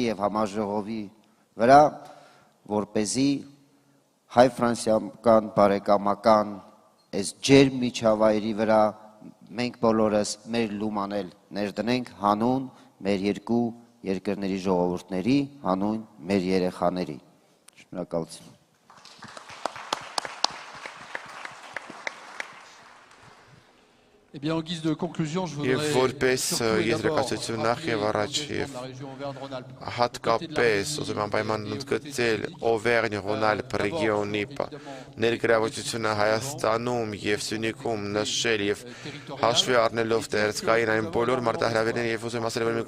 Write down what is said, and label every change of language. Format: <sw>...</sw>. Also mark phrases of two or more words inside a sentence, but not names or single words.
<hy>եւ համաժողովի վրա, որպեսզի հայ-ֆրանսիական բարեկամական այս ջերմ միջավայրի վրա մենք բոլորս մեր լումանել ներդնենք հանուն մեր երկու երկրների ժողովուրդների, հանուն մեր երեխաների։ Շնորհակալություն։</hy> <fr>Eh bien, en guise de conclusion, je voudrais</fr> <hy>Եվ որպես եզրակացություն նախ եւ առաջ եւ հատկապես ուզում եմ անպայման ընդգծել Օվերնյ-Ռոնալդ ռեգիոնի ներգրավվածությունը Հայաստանում եւ Սյունիքում նշել եւ հաշվի առնելով տեղեկային այն բոլոր մարտահրավերները եւ ուզում եմ ասել, որ մենք</hy>